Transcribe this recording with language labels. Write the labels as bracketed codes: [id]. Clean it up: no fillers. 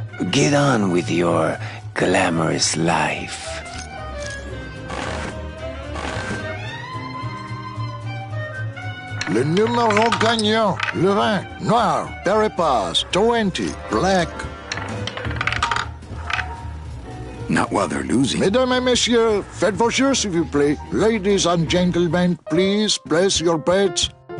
[en] Get on with your glamorous life. [fr] Le numéro gagnant. Le vin. Noir. Peripas. 20. Black. [en] Not while they're losing. [fr] Mesdames et messieurs, faites vos jeux, s'il vous plaît. [en] Ladies and gentlemen, please place your bets.